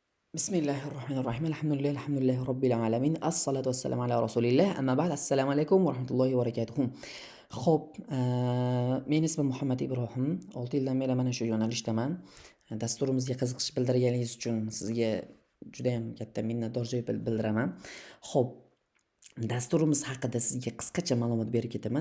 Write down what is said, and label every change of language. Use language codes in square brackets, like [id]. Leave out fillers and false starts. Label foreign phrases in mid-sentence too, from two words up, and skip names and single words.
[ar] بسم الله الرحمن الرحيم. الحمد لله رب العالمين. الصلاة والسلام على رسول الله. أما بعد. السلام عليكم ورحمة الله وبركاته. [uz] Xo'p, men ismim Muhammad Ibrohim. 6 yildan beri mana shu yo'nalishdaman. Dasturimizga qiziqish bildirganingiz uchun sizga juda ham katta minnatdorchilik bildiraman. Xo'p, dasturimiz haqida sizga qisqacha ma'lumot berib ketaman.